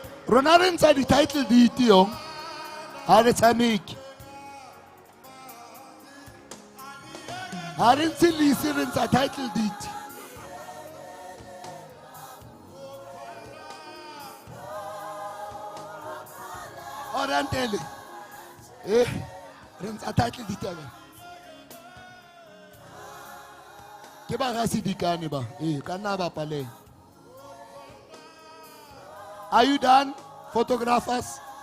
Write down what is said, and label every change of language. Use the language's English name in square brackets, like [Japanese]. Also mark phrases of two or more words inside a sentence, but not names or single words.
[Tswana] rona re ntsha di- [English] title deed [Tswana] yong ha re tshameke ha re ntshe lease re ntsha [English] title deed [Tswana] orantele re ntsha [English] title deed [Tswana] ya ke ba ga sedikane ba ka nna ba paleng. [English] Are you done, photographers?